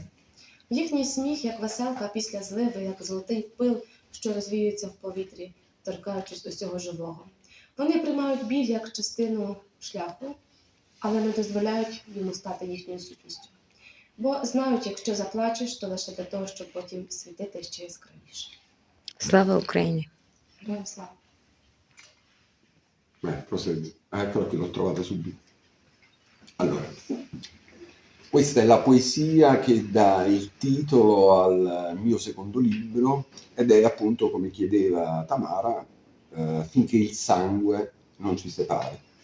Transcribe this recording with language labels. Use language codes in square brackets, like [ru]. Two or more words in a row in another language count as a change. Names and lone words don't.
[uk] Їхній сміх, як веселка після зливи, як золотий пил, що розвіюється в повітрі, торкаючись усього живого. Вони приймають біль як частину шляху, але не дозволяють йому стати їхньою сутністю. Бо знають, якщо заплачеш, то лише для того, щоб потім світити ще яскравіше. Слава Україні! Героям слава! [it] Prosegue. Eccola qui, l'ho trovata subito. Allora, questa è la poesia che dà il titolo al mio secondo libro ed è appunto, come chiedeva Tamara, finché il sangue non ci separi.